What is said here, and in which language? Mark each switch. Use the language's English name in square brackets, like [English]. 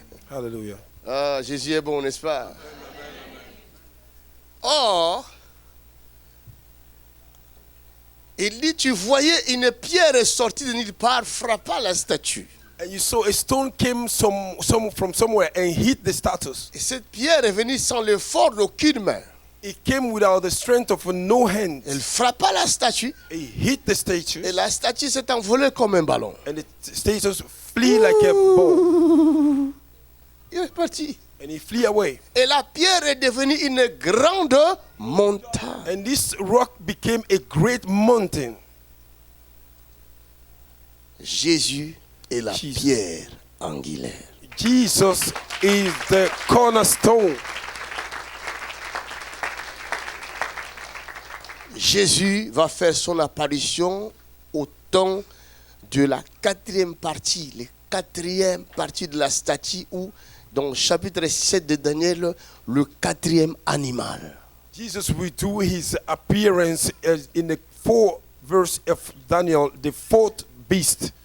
[French] Hallelujah. Ah, Jésus est bon, n'est-ce pas? Or, il dit, tu voyais une pierre sortie de nulle part, frappa la statue. [English] And you saw a stone came from somewhere and hit the statues. [French] Et cette pierre est venue sans l'effort d'aucune main. [English] It came without the strength of no hand. [French] Elle frappa la statue [English] It hit the statue, [French] et la statue s'est envolée comme un ballon. [English] and the statues flee like a ball, [French] Il est parti. [English] and he flee away. [French] Et la pierre est devenue une grande montagne. [English] And this rock became a great mountain. [French] Jésus est la [English] Jesus. [French] pierre angulaire. [English] Jesus is the cornerstone. [French] Jésus va faire son apparition au temps de la quatrième partie, la quatrième partie de la statue où, dans le chapitre 7 de Daniel, le quatrième animal. [English] Jesus will do his appearance in the 4th verse of Daniel, the fourth beast.